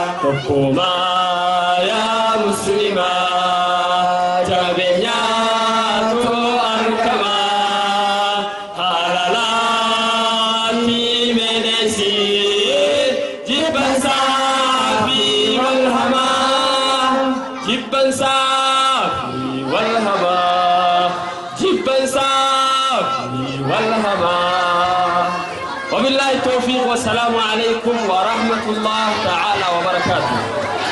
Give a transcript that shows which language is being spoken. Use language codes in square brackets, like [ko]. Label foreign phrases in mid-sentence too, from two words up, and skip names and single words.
[om] Tokkuma yaa muslimaa jabeenyaatu argama halaalaatti eenesii jibbansaa fi wal hamaa. Jibbansaa fi wal hamaa jibbansaa fi wal hamaa. [ar] وبالله التوفيق والسلام عليكم ورحمة الله تعالى وبركاته.